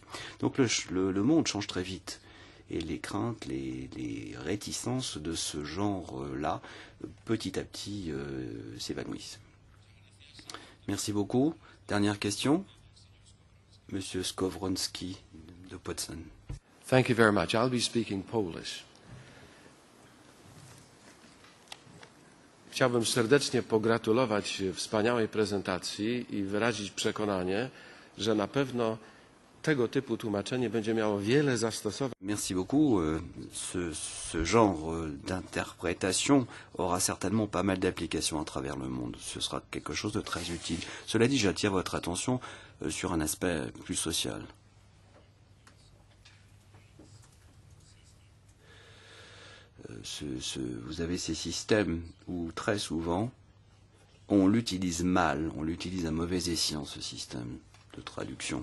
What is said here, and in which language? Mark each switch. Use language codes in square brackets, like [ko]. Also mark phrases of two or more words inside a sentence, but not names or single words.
[fr] Donc le monde change très vite. Et les craintes, les réticences de ce genre-là, petit à petit, s'évanouissent. Merci beaucoup. Dernière question. Monsieur Skowronski de Potsdam. [en] Thank you very much. I'll be speaking Polish. [pl] Chciałbym serdecznie pogratulować wspaniałej prezentacji i wyrazić przekonanie, że na pewno tego typu tłumaczenie będzie miało wiele zastosowań. [fr] Merci beaucoup. Ce genre d'interprétation aura certainement pas mal d'applications à travers le monde. Ce sera quelque chose de très utile. Cela dit, j'attire votre attention sur un aspect plus social. Vous avez ces systèmes où très souvent on l'utilise mal, on l'utilise à mauvais escient, ce système de traduction.